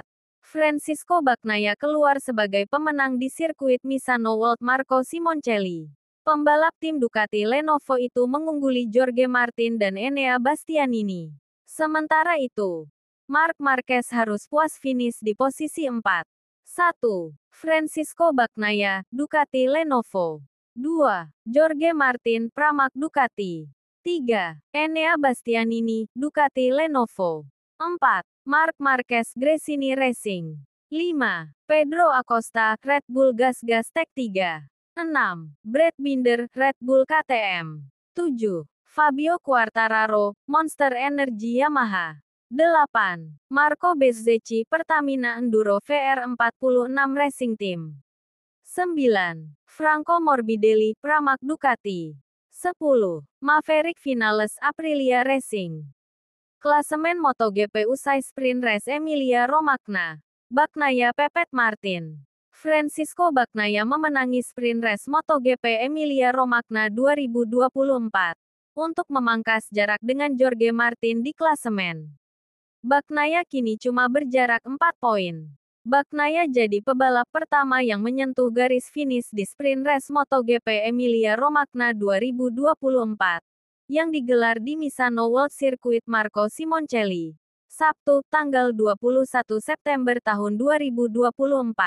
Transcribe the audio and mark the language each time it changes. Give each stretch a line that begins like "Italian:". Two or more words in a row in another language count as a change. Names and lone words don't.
Indonesian: Francisco Bagnaia keluar sebagai pemenang di sirkuit Misano World. Marco Simoncelli, pembalap tim Ducati Lenovo itu mengungguli Jorge Martin dan Enea Bastianini. Sementara itu, Marc Marquez harus puas finish di posisi 4. 1. Francisco Bagnaia, Ducati Lenovo. 2. Jorge Martin, Pramac Ducati. 3. Enea Bastianini, Ducati Lenovo. 4. Marc Marquez, Gresini Racing. 5. Pedro Acosta, Red Bull Gas Tech 3. 6. Brad Binder, Red Bull KTM. 7. Fabio Quartararo, Monster Energy Yamaha. 8. Marco Bezzecchi, Pertamina Enduro VR46 Racing Team. 9. Franco Morbidelli, Pramac Ducati. 10. Maverick Vinales, Aprilia Racing. Klasemen MotoGP usai
English: sprint race
Indonesian: Emilia-Romagna. Bagnaia pepet Martin. Francisco Bagnaia memenangi
English: sprint race
Indonesian: MotoGP Emilia-Romagna 2024 untuk memangkas jarak dengan Jorge Martin di klasemen. Bagnaia kini cuma berjarak 4 poin. Bagnaia jadi pebalap pertama yang menyentuh garis finish di
English: sprint race
Indonesian: MotoGP Emilia-Romagna 2024 yang digelar di Misano World Circuit Marco Simoncelli, Sabtu, tanggal 21 September tahun 2024.